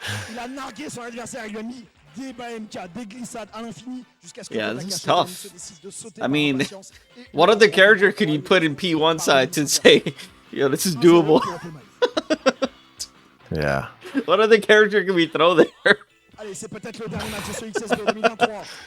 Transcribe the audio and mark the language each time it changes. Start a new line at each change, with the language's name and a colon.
French: Il a nargué son adversaire, il lui a mis des bas MK, des glissades à l'infini jusqu'à ce que
English: this is tough. I mean, what other character could you put in P1 side to say, yo, this is doable? Yeah. What other character can we throw there?
French: Allez, c'est peut-être le dernier match sur XSB 2023.